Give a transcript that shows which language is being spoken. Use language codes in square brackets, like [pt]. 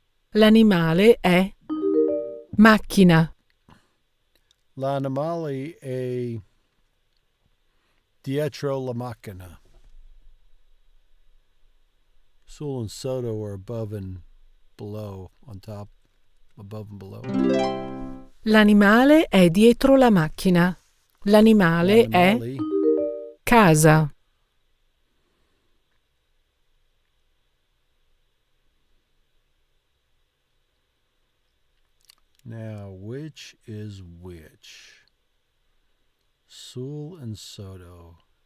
[it] L'animale è macchina. L'animale è dietro la macchina. [en] Sul and sotto or above and below, on top, above and below. [it] L'animale è dietro la macchina. L'animale è L'animale casa. [en] Now, which is which? Sul and Soto.